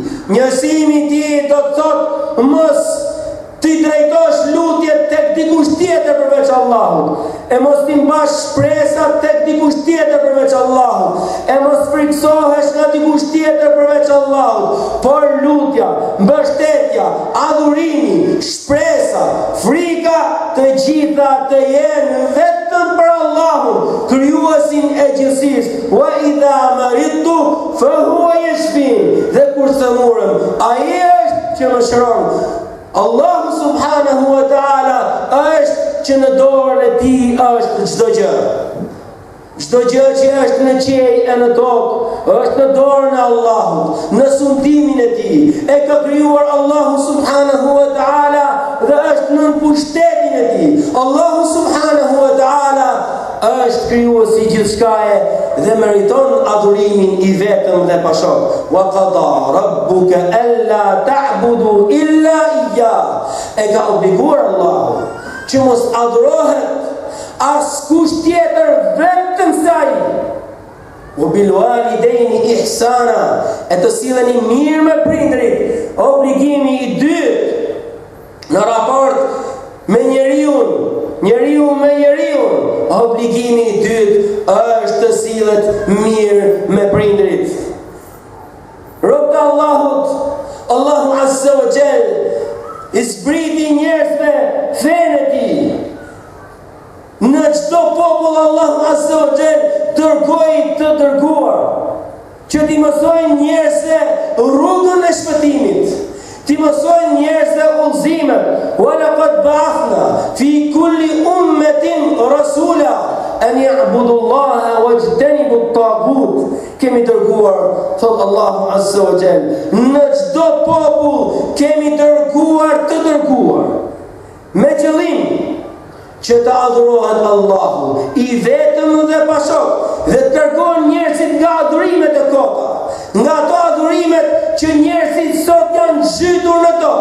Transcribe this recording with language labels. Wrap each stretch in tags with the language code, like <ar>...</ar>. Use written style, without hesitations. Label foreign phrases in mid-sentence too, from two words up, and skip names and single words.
<sq>Njësimi i tij do të thotë mos ti drejtosh lutjet tek dikush tjetër përveç Allahut, e mos ti mbash shpresat tek dikush tjetër përveç Allahut, e mos friksohesh nga dikush tjetër përveç Allahut, por lutja, mbështetja, adhurimi, shpresa, frika, të gjitha të jenë vetëm për Allahun, krijuesin e gjithësisë.</sq> <ar>وإذا مرضت فهو يشفين.</ar> <sq>Dhe kur themurëm, ai është që më shëron. Allahu</sq> <ar>سبحانه وتعالى</ar> <sq>është që në dorën e tij është çdo gjë. Çdo gjë që është në qiell e në tokë është në dorën e Allahut, në sundimin e tij. E ka krijuar Allahu</sq> <ar>سبحانه وتعالى</ar> <sq>dhe është në pushtetin e tij. Allahu</sq> <ar>سبحانه وتعالى</ar> <sq>është krijuesi i gjithçkaje dhe meriton adhurimin i vetëm dhe pa shok.</sq> <ar>وقضى ربك ألا تعبدوا إلا إياه.</ar> <sq>E ka obliguar Allahu që mos adhurohet askush tjetër vetëm saj.</sq> <ar>وبالوالدين إحسانا,</ar> <sq>e të silleni mirë me prindrit. Obligimi i dytë në raport me njeriu me njeriu, obligimi i dytë është të sillet mirë me prindrit. Rob të Allahut, Allahu</sq> <ar>عز وجل</ar> <sq>i zbriti njerëzve fenë e tij. Në çdo popull Allahu</sq> <ar>عز وجل</ar> <sq>dërgoi të dërguar që t'i mësojnë njerëzve rrugën e shpëtimit, t'i mësojnë njerëzve udhëzimet.</sq> <ar>ولقد بعثنا في كل أمة رسولا أن اعبدوا الله واجتنبوا الطاغوت.</ar> <sq>Kemi dërguar, thot Allahu</sq> <ar>عز وجل,</ar> <sq>në çdo popull kemi dërguar të dërguar me qëllim që të adhurohet Allahu i vetëm dhe pa shok, dhe të largon njerëzit nga adhurimet e kota, nga ato adhurimet që njerëzit sot janë zhytur në to.</sq>